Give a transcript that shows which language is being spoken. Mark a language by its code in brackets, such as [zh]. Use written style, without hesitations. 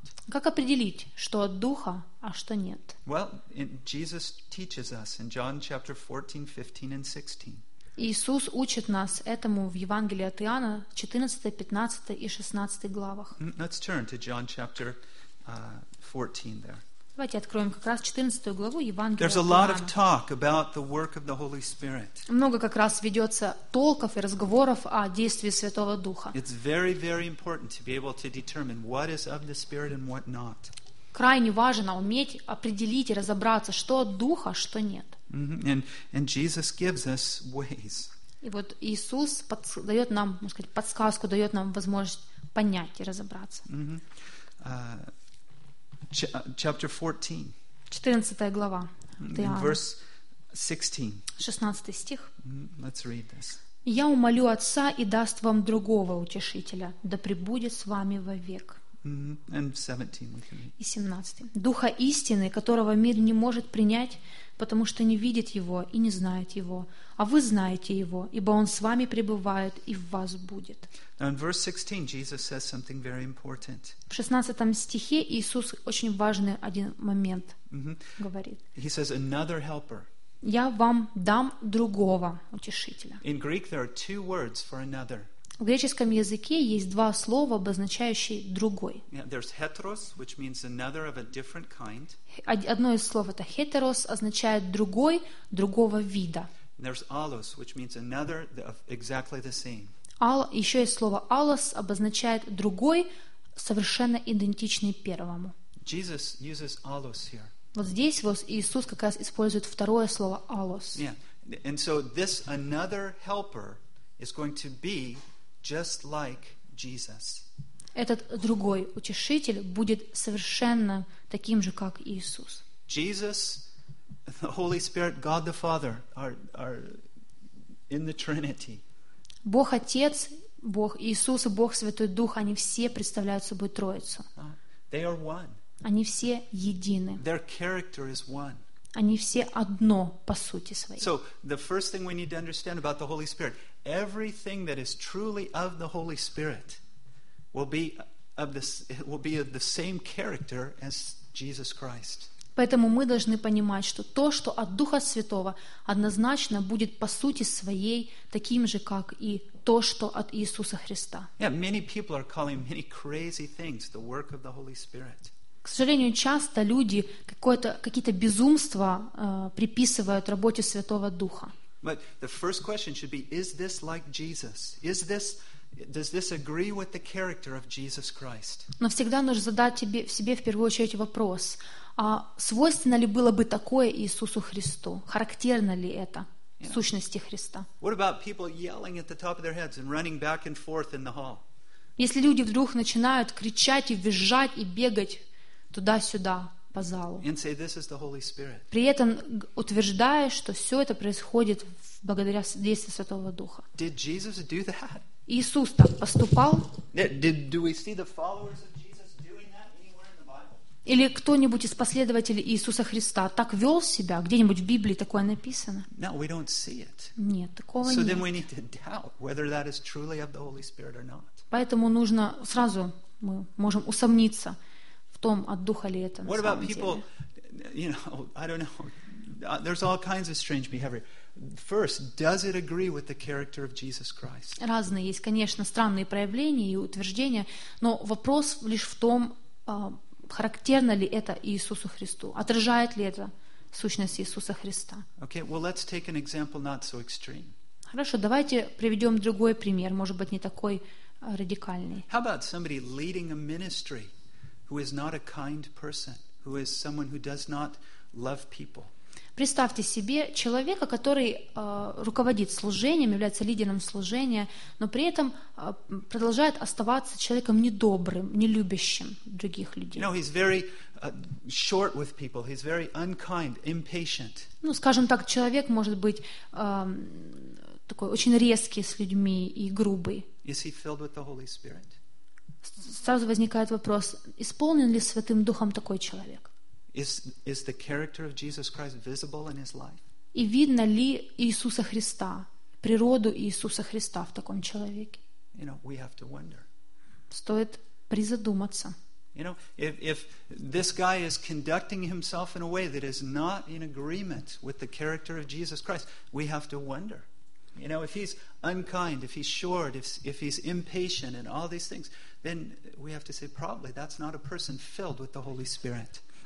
[ru] Как определить, что от Духа, а что нет? [en] Well, Jesus teaches us in John chapter 14, 15 and 16. [ru] Иисус учит нас этому в Евангелии от Иоанна 14, 15 и 16 главах. [en] Let's turn to John chapter 14 there. [ru] Давайте откроем как раз 14 главу Евангелия. [en] There's a lot of talk about the work of the Holy Spirit. [ru] Много как раз ведется толков и разговоров о действии Святого Духа. [en] It's very, very important to be able to determine what is of the Spirit and what not. [ru] Крайне важно уметь определить и разобраться, что от Духа, что нет. [en] And Jesus gives us ways. [ru] И вот Иисус дает нам, можно сказать, подсказку, дает нам возможность понять и разобраться. [en] Chapter 14. [ru] 14 глава. [en] Verse 16. [ru] 16 стих. [en] Let's read this. [ru] Я умолю Отца и даст вам другого утешителя, да пребудет с вами вовек. [en] And 17 we can read. [ru] И 17. Духа истины, которого мир не может принять, потому что не видит его и не знает его, а вы знаете его, ибо он с вами пребывает и в вас будет. [en] Now in verse 16 Jesus says something very important. [ru] В 16 стихе Иисус очень важный один момент говорит. [en] He says another helper. [ru] Я вам дам другого утешителя. [en] In Greek there are two words for another. [ru] В греческом языке есть два слова, обозначающие другой. [en] Yeah, there's heteros, which means another of a different kind. [ru] Одно из слов это heteros, означает другой, другого вида. [en] And there's allos, which means another of exactly the same. [ru] Еще есть слово allos, обозначает другой, совершенно идентичный первому. [en] Jesus uses allos here. [ru] Вот здесь вот Иисус как раз использует второе слово allos. [en] Yeah. And so this another helper is going to be just like Jesus. [ru] Этот другой утешитель будет совершенно таким же, как Иисус. [en] Jesus, the Holy Spirit, God the Father are in the Trinity. [ru] Бог Отец, Бог Иисус и Бог Святой Дух, они все представляют собой Троицу. [en] They are one. [ru] Они все едины. [en] Their character is one. [ru] Они все одно по сути своей. [en] So the first thing we need to understand about the Holy Spirit, everything that is truly of the Holy Spirit will be of the same character as Jesus Christ. [ru] Поэтому мы должны понимать, что то, что от Духа Святого, однозначно будет по сути своей таким же, как и то, что от Иисуса Христа. [en] Yeah, many people are calling many crazy things the work of the Holy Spirit. [ru] К сожалению, часто люди какие-то безумства приписывают работе Святого Духа. [en] But the first question should be, is this like Jesus? Is this, does this agree with the character of Jesus Christ? [ru] Но всегда нужно задать себе в первую очередь вопрос, а свойственно ли было бы такое Иисусу Христу? Характерно ли это сущности Христа? [en] What about people yelling at the top of their heads and running back and forth in the hall? [ru] Если люди вдруг начинают кричать и визжать и бегать туда-сюда по залу. [en] And say, this is the Holy Spirit. [ru] При этом утверждая, что все это происходит благодаря действию Святого Духа. [en] Did Jesus do that? [ru] Иисус так поступал? [en] Do we see the followers of Jesus doing that anywhere in the Bible? [ru] Или кто-нибудь из последователей Иисуса Христа так вел себя? Где-нибудь в Библии такое написано? [en] No, we don't see it. [ru] Нет, такого [en] so [ru] нет. [en] Then we need to doubt whether that is truly of the Holy Spirit or not. [ru] Поэтому нужно сразу мы можем усомниться в том, от Духа ли это на [en] What [ru] самом [en] about people, [ru] деле. [en] You know, I don't know. There's all kinds of strange behavior. First, does it agree with the character of Jesus Christ? [ru] Разные есть, конечно, странные проявления и утверждения, но вопрос лишь в том, характерно ли это Иисусу Христу, отражает ли это сущность Иисуса Христа. [en] Okay, well, let's take an example not so extreme. [ru] Хорошо, давайте приведем другой пример, может быть, не такой радикальный. [en] How about somebody leading a ministry who is not a kind person, who is someone who does not love people. [ru] Представьте себе человека, который руководит служением, является лидером служения, но при этом продолжает оставаться человеком недобрым, нелюбящим других людей. [en] No, he's very short with people. He's very unkind, impatient. [ru] Ну, скажем так, человек может быть такой очень резкий с людьми и грубый. [en] Is he filled with the Holy Spirit? [ru] Сразу возникает вопрос, исполнен ли Святым Духом такой человек? [en] Is the character of Jesus Christ visible in his life? [ru] И видно ли Иисуса Христа, природу Иисуса Христа в таком человеке? [en] You know, we have to wonder. [ru] Стоит призадуматься. [en] You know, if this guy is conducting himself in a way that is not in agreement with the character of Jesus Christ, we have to wonder. You know, if he's unkind, if he's short, if he's impatient and all these things, then we have to say probably that's not a person filled with the Holy Spirit.